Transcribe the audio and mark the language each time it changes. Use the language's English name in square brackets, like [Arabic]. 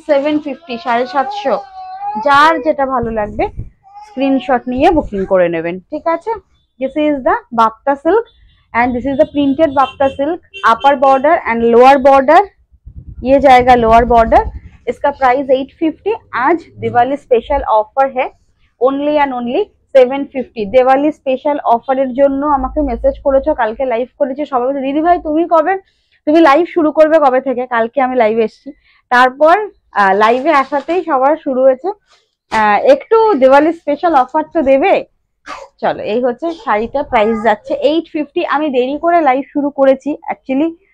[Bangla] 750, 750। যার যেটা ভালো লাগবে স্ক্রিনশট নিয়ে বুকিং করে নেবেন, ঠিক আছে। [English] this is the bapta silk and this is the printed bapta silk, upper border and lower border, [Hindi] ये जाएगा [English] lower border। [Hindi] इसका प्राइस 850। आज दिवाली स्पेशल ऑफर है, [English] only and only [Hindi] 750। [Bangla] Diwali special অফারের জন্য আমাকে মেসেজ করেছো, কালকে লাইভ করেছি সবাই বলছে দিদি ভাই তুমি কবে, তুমি লাইভ শুরু করবে কবে থেকে। কালকে আমি লাইভে এসেছি, তারপর লাইভে আসাতেই সবার শুরু হয়েছে। একটু দিওয়ালি স্পেশাল অফার তো দেবে। চলো, এই হচ্ছে শাড়িটা, প্রাইস যাচ্ছে 850। আমি দেরি করে লাইভ শুরু করেছি অ্যাকচুয়ালি,